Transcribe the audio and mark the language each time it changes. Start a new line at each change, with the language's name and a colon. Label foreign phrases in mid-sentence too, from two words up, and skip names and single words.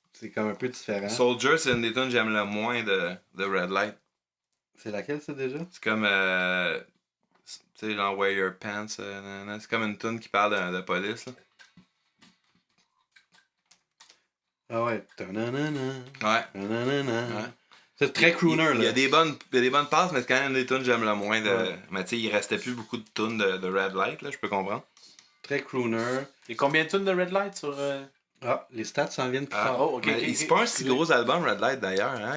French: C'est comme un peu différent. Soldier, c'est une des tunes que j'aime le moins de Red Light. C'est laquelle, ça, déjà? C'est comme. Tu sais, genre Wear Your Pants. Nanana. C'est comme une tune qui parle de police. Là. Ah ouais. Ta-na-na-na, Ouais. ta-na-na-na. Ouais. C'est très crooner, Il y là. a des bonnes passes, mais c'est quand même des tunes que j'aime le moins. Ouais. Mais tu sais, il restait plus beaucoup de tunes de Red Light, là, je peux comprendre. Très crooner. Et combien de tunes de Red Light sur. Ah, les stats s'en viennent plus Ah, tard. oh, ok. Mais c'est pas un si gros album, Red Light, d'ailleurs. Hein?